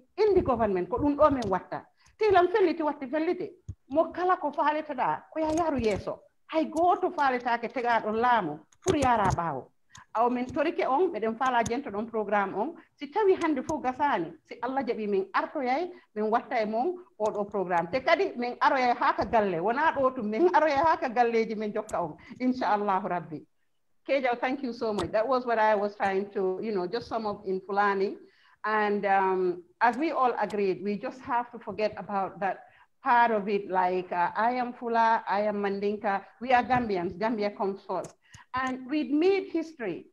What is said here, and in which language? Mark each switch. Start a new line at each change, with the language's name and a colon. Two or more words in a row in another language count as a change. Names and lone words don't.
Fula: indi government ko ɗum ɗo min watta tilam felliti watti felliti mo kala ko faaletaɗa ko yaru yeeso hay goto faaletake tegaɗon laamu pour yara ɓaawo aw min torike on ɓeɗen faala jento ɗon programme on si tawi hande fof gasani si Allah jaɓi min artoyay min watta e mon oɗo programme te kadi min aroyay haka galle wona ɗo tum min aroyay haka galleji min jokka on
Arabic: إن شاء الله ربي.
Fula: Kejau,
English: thank you so much. That was what I was trying to, just sum up in Fulani. And as we all agreed, we just have to forget about that part of it, like I am Fula, I am Mandinka, we are Gambians, Gambia comes first. And we made history.